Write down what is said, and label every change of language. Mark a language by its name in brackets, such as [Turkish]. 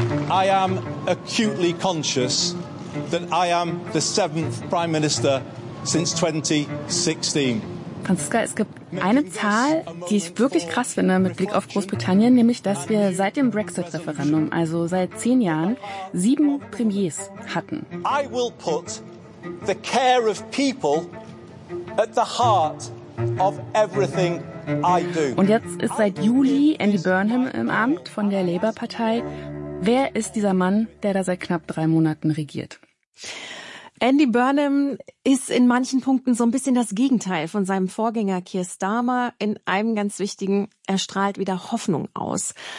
[English] I am acutely conscious that I am the seventh Prime Minister since 2016. [German] Franziska, es gibt eine Zahl, die ich wirklich krass finde mit Blick auf Großbritannien, nämlich, dass wir seit dem Brexit-Referendum, also seit 10 Jahren, 7 Premiers hatten. [English] I will put the care of people at the heart of everything I do. [German] Und jetzt ist seit Juli Andy Burnham im Amt von der Labour-Partei. Wer ist dieser Mann, der da seit knapp 3 Monaten regiert? Andy Burnham ist in manchen Punkten so ein bisschen das Gegenteil von seinem Vorgänger Keir Starmer. In einem ganz wichtigen, er strahlt wieder Hoffnung aus.